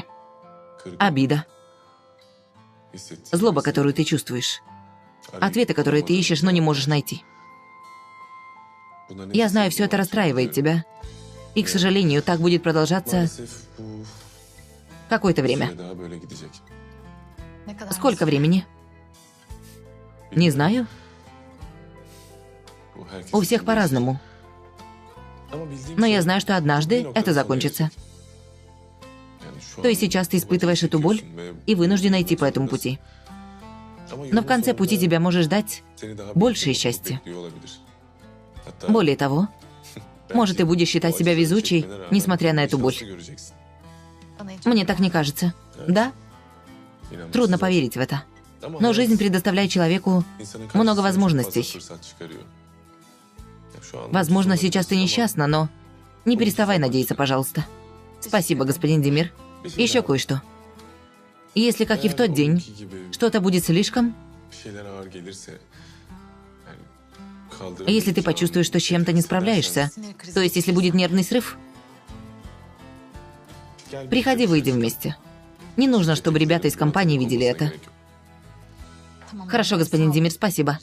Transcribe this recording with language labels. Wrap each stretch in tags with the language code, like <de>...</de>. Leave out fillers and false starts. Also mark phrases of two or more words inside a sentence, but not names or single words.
<ru>Обида. Злоба, которую ты чувствуешь. Ответы, которые ты ищешь, но не можешь найти. Я знаю, все это расстраивает тебя. И, к сожалению, так будет продолжаться Какое-то время.</ru> <tr>Daha böyle gidecek.</tr> <ru>Сколько времени? Не знаю.</ru> <tr>Bu herkes</tr> <ru>У всех</ru> <tr>için</tr> <ru>по-разному.</ru> <tr>değişir. Ama bildiğim</tr> <ru>Но</ru> <tr>şey,</tr> <ru>я знаю, что</ru> <tr>bir</tr> <ru>однажды</ru> <tr>noktada</tr> <ru>это</ru> <tr>sona</tr> <ru>закончится.</ru> <tr>erecek. Yani şu</tr> <ru>То</ru> <tr>an</tr> <ru>есть сейчас ты испытываешь эту боль</ru> <tr>çekiyorsun ve</tr> <ru>и вынужден идти по</ru> <tr>zorundasın.</tr> <ru>этому пути.</ru> <tr>Ama</tr> <ru>Но в</ru> <tr>yolun</tr> <ru>конце пути</ru> <tr>sonunda</tr> <ru>тебя может ждать</ru> <tr>seni daha büyük</tr> <ru>большее</ru> <tr>bir mutluluk</tr> <ru>счастье.</ru> <tr>bekliyor olabilir. Hatta</tr> <ru>Более того, может, ты</ru> <tr>belki</tr> <ru>будешь считать</ru> <tr>o</tr> <ru>себя</ru> <tr>acıları</tr> <ru>везучей,</ru> <tr>çekmene rağmen</tr> <ru>несмотря на эту боль.</ru> <tr>şanslı göreceksin.</tr> <ru>Мне так не кажется. Да?</ru> <tr>İnanması</tr> <ru>Трудно</ru> <tr>zor.</tr> <ru>поверить в это.</ru> <tr>Ama</tr> <ru>Но</ru> <tr>hayat</tr> <ru>жизнь предоставляет человеку</ru> <tr>insanın</tr> <ru>много</ru> <tr>karşısına çok fazla</tr> <ru>возможностей.</ru> <tr>fırsat çıkarıyor. Ya şu an</tr> <ru>Возможно,</ru> <tr>mutsuz</tr> <ru>сейчас ты</ru> <tr>olabilirsin</tr> <ru>несчастна, но не переставай надеяться, пожалуйста. Спасибо, господин Демир.</ru> <tr>ama bir</tr> <ru>Еще</ru> <tr>şeyler-</tr> <ru>кое-что. Если, как и в</ru> <tr>eğer</tr> <ru>тот</ru> <tr>o</tr> <ru>день,</ru> <tr>günkü gibi</tr> <ru>что-то будет слишком,</ru> <tr>bir şeyler ağır gelirse, yani</tr> <ru>если ты почувствуешь, что с чем-то не справляешься, то есть если будет нервный срыв, приходи, выйдем вместе. Не нужно, чтобы ребята из компании видели это. Хорошо, господин Демир, спасибо.</ru>